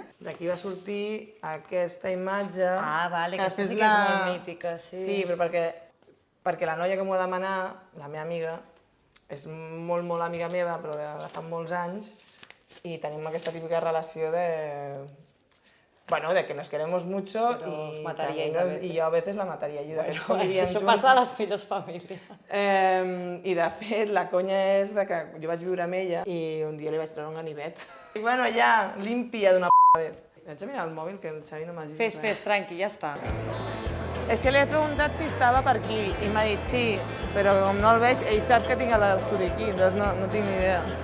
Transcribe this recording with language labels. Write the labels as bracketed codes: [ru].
[ca] D'aquí va sortir aquesta imatge... Ah, vale, aquesta sí que és molt mítica, sí. Sí, però perquè la noia que m'ho va demanar, la meva amiga, és molt, molt amiga meva, però de fa molts anys, y tenim aquesta típica relació de... [es] Bueno, de que nos queremos mucho y yo a veces la mataría. [ca] Això passa a les filles família. I de fet, la conya és que jo vaig viure amb ella i un dia li vaig treure un ganivet. I bueno, ja, límpia d'una vez. Vaig a mirar el mòbil, que el Xavi no m'ha dit res. Fes, tranqui, ja està. És que li he preguntat si estava per aquí i m'ha dit sí, però com no el veig, ell sap que tinc l'estudi aquí, doncs no tinc ni idea.